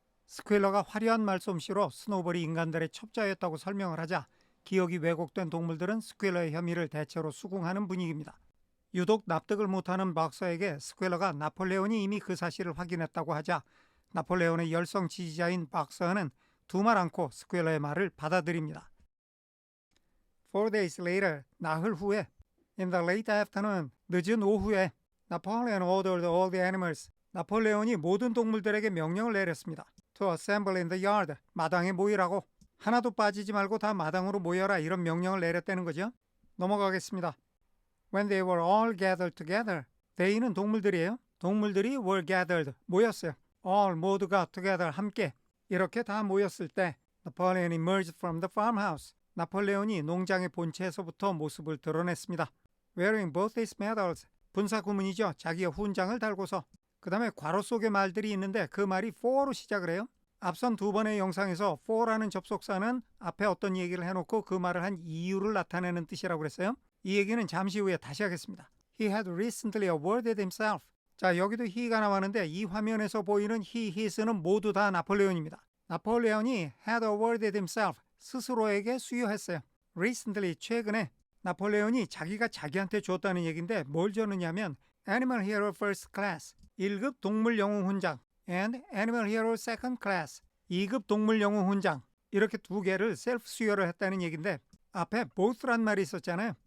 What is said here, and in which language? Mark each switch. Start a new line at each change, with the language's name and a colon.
Korean: 스퀘일러가 화려한 말솜씨로 스노볼이 인간들의 첩자였다고 설명을 하자 기억이 왜곡된 동물들은 스퀘일러의 혐의를 대체로 수긍하는 분위기입니다. 유독 납득을 못하는 박서에게 스퀘일러가 나폴레온이 이미 그 사실을 확인했다고 하자 나폴레온의 열성 지지자인 박서는 두말 않고 스퀘일러의 말을 받아들입니다.
English: 4 days later,
Korean: 나흘 후에
English: In the late afternoon,
Korean: 늦은 오후에
English: Napoleon ordered all the animals,
Korean: 나폴레온이 모든 동물들에게 명령을 내렸습니다.
English: To assemble in the yard,
Korean: 마당에 모이라고. 하나도 빠지지 말고 다 마당으로 모여라 이런 명령을 내렸다는 거죠. 넘어가겠습니다.
English: When they were all gathered together, they는
Korean: 동물들이에요. 동물들이
English: were gathered,
Korean: 모였어요. all, 모두가 together, 함께. 이렇게 다 모였을 때
English: Napoleon emerged from the farmhouse.
Korean: 나폴레온이 농장의 본체에서부터 모습을 드러냈습니다.
English: Wearing both his medals,
Korean: 분사 구문이죠. 자기의 훈장을 달고서. 그 다음에 괄호 속에 말들이 있는데 그 말이 for로 시작을 해요. 앞선 두 번의 영상에서 for라는 접속사는 앞에 어떤 얘기를 해놓고 그 말을 한 이유를 나타내는 뜻이라고 그랬어요. 이 얘기는 잠시 후에 다시 하겠습니다.
English: He had recently awarded himself.
Korean: 자, 여기도 he가 나왔는데 이 화면에서 보이는 he, his는 모두 다 나폴레온입니다. 나폴레온이
English: had awarded himself,
Korean: 스스로에게 수여했어요. Recently, 최근에 나폴레온이 자기가 자기한테 줬다는 얘기인데 뭘 줬느냐면 Animal Hero First Class, 1급 동물 영웅 훈장 and Animal Hero Second Class, 2급 동물 영웅 훈장 이렇게 두 개를 셀프 수여를 했다는 얘기인데 앞에 both란 말이 있었잖아요.